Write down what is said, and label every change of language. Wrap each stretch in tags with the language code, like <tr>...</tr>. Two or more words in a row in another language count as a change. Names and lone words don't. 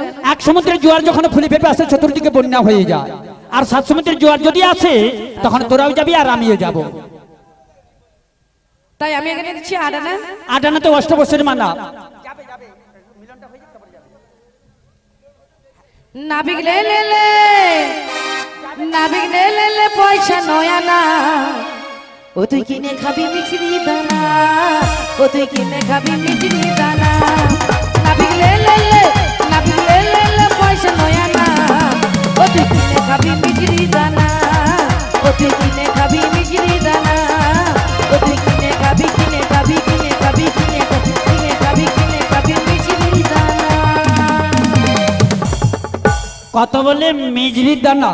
<bn>এক সমুদ্রের জোয়ার যখন ফুলে ফেপে আসে, চতুর্দিকে বন্যা হয়ে যায়। আর 7 সমুদ্রের জোয়ার যদি আসে, তখন তোরাও যাবি আর আমিও যাব। তাই আমি এখানে দিচ্ছি 8 আনা। 8 আনা তো অষ্টবর্ষের মানা। নাবিক লে লে লে, নাবিক লে লে লে, পয়সা 9 আনা। ও তুই কিনে খাবি মিছরি দানা, ও তুই কিনে খাবি মিছরি দানা। নাবিক লে লে লে, নাবিক লে লে লে, পয়সা 9 আনা। ও তুই কিনে খাবি মিছরি দানা, ও তুই কিনে খাবি মিছরি দানা। ও তুই কিনে খাবি, কিনে খাবি, কিনে খাবি, কিনে খাবি, কিনে খাবি, কিনে খাবি মিছরি দানা। কত বলে মিজরির দানা?</bn>